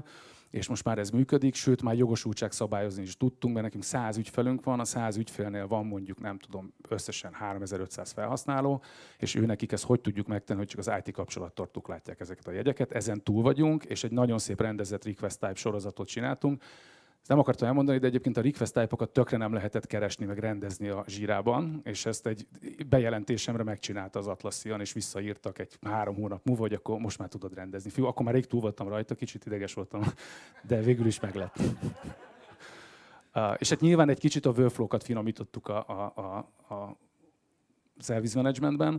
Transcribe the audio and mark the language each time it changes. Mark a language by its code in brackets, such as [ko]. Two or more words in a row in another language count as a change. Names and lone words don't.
[hu] És most már ez működik, sőt már jogosultság szabályozni is tudtunk, mert nekünk 100 ügyfelünk van, a 100 ügyfélnél van mondjuk nem tudom összesen 3500 felhasználó, és nekik ezt hogy tudjuk megtenni, hogy csak az IT kapcsolattartók látják ezeket a jegyeket. Ezen túl vagyunk, és egy nagyon szép rendezett [en] request type [hu] sorozatot csináltunk. Ezt nem akartam elmondani, de egyébként a [en] request type-okat [hu] tökre nem lehetett keresni, meg rendezni a Zsírában, és ezt egy bejelentésemre megcsinálta az Atlassian, és visszaírtak egy 3 hónap múlva, hogy akkor most már tudod rendezni. Fiú, akkor már rég túl voltam rajta, kicsit ideges voltam, de végül is meg lett. És hát nyilván egy kicsit a workflow-kat finomítottuk a [en] service managementben.